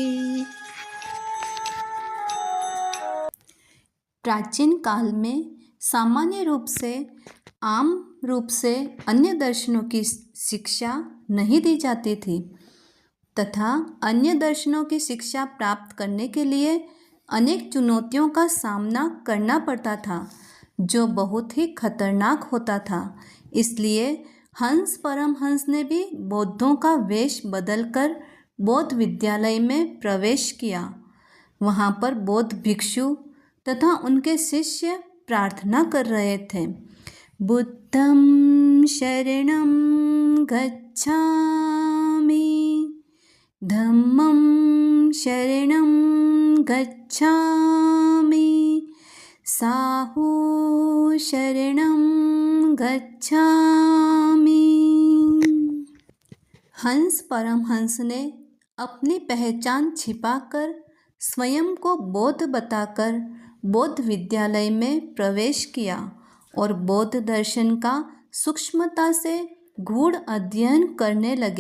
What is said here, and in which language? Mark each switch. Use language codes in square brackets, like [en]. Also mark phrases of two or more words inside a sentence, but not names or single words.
[hi] प्राचीन काल में सामान्य रूप से आम रूप से अन्य दर्शनों की शिक्षा नहीं दी जाती थी तथा अन्य दर्शनों की शिक्षा प्राप्त करने के लिए अनेक चुनौतियों का सामना करना पड़ता था, जो बहुत ही खतरनाक होता था। इसलिए हंस परमहंस ने भी बौद्धों का वेश बदलकर बौद्ध विद्यालय में प्रवेश किया। वहाँ पर बौद्ध भिक्षु तथा उनके शिष्य प्रार्थना कर रहे थे, [pi] बुद्धं शरणं गच्छामि, धम्मं शरणं गच्छामि, साहू शरणं गच्छामि। [hi] हंस परमहंस ने अपनी पहचान छिपाकर स्वयं को बौद्ध बताकर बौद्ध विद्यालय में प्रवेश किया और बौद्ध दर्शन का सूक्ष्मता से गूढ़ अध्ययन करने लगे।